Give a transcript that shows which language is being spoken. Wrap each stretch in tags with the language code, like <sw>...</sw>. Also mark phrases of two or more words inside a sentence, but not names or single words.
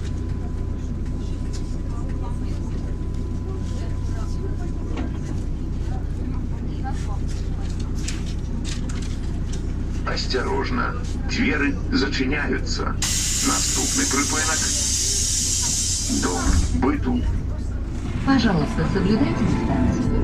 <ru>Осторожно, двери зачиняются.</ru> <uk>Наступний припинок. Дом быту.</uk> <ru>Пожалуйста, соблюдайте дистанцию.</ru>